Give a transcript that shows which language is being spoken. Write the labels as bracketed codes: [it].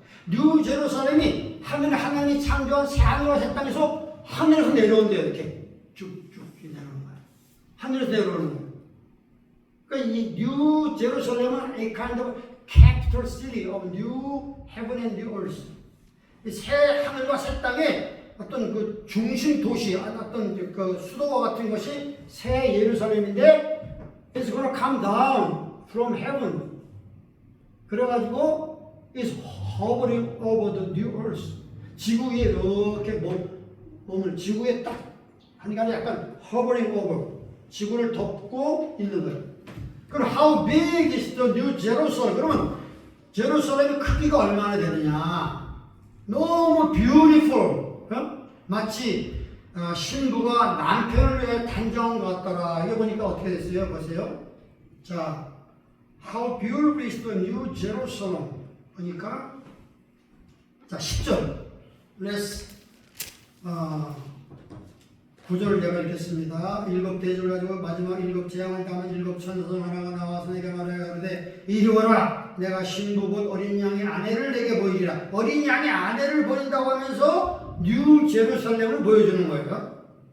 [ko] 뉴 제루살렘이 하나님이 창조한 새 하늘과 새 땅에서 하늘에서 내려온대요. 이렇게 쭉쭉 내려오는 거야. 하늘에서 내려오는 거야. 그러니까 이 뉴 제루살렘은 [en] a kind of capital city of new heaven and new earth. [ko] 새 하늘과 새 땅의 어떤 그 중심 도시, 어떤 그 수도와 같은 것이 새 예루살렘인데 [en] it's gonna come down from heaven. [ko] 그래가지고 [en] it's hovering over the new earth. [ko] 지구 위에 이렇게 몸을 지구에 딱 하니까 약간 [en] hovering over [ko] 지구를 덮고 있는 거예요. 그럼 [en] how big is the new Jerusalem? [ko] 그러면 제루살렘의 크기가 얼마나 되느냐? 너무 beautiful. 마치 신부가 남편을 위해 단정한 것 같더라. 이거 보니까 어떻게 됐어요? 보세요. [en] 자, how beautiful is the new Jerusalem? [ko] 보니까 자 10절. Let's 9절을 내가 읽겠습니다. 일곱 대접을 가지고 마지막 일곱 재앙을 담은 일곱 천사성 하나가 나와서 내게 말하되 이리 오라. 내가 신부 곧 어린 양의 아내를 내게 보이리라. 어린 양의 아내를 보인다고 하면서 뉴 제루살렘을 보여주는 거예요.